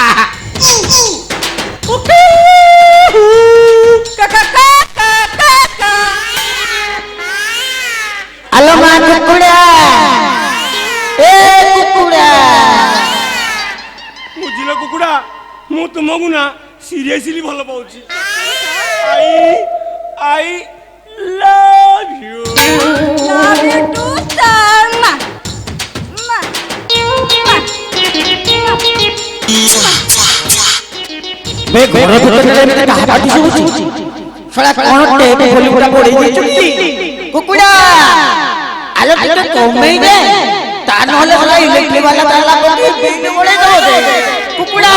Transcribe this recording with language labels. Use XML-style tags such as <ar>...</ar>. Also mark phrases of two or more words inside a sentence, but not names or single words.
<or>ଆଲୋ ମା କୁକୁଡ଼ା ଏ କୁକୁଡ଼ା ବୁଝିଲ କୁକୁଡ଼ା ମୁଁ ତୁମକୁ ନା ସିରିୟସଲି ଭଲ ପାଉଛି</or> <en>I love you Love you too, sir.</en> <or>ବେ ଘର ଭିତରେ ଏମିତି କାହା ପାଟି ଶୁଭୁଛି ଶଳା କଣ ଟେପ ଖୋଲି ପୁରା ପଡେଇ ଦେଇଛନ୍ତି କୁକୁଡ଼ା ଆଲୋ ଟିକେ କମେଇ ଦେ ତା ନହେଲେ ଶଳା ଇଲେକ୍ଟ୍ରିକ ବାଲା ତାଲା ପକେଇ ବିଲ୍ ବଢେଇ ଦବ ଦେ କୁକୁଡ଼ା</or>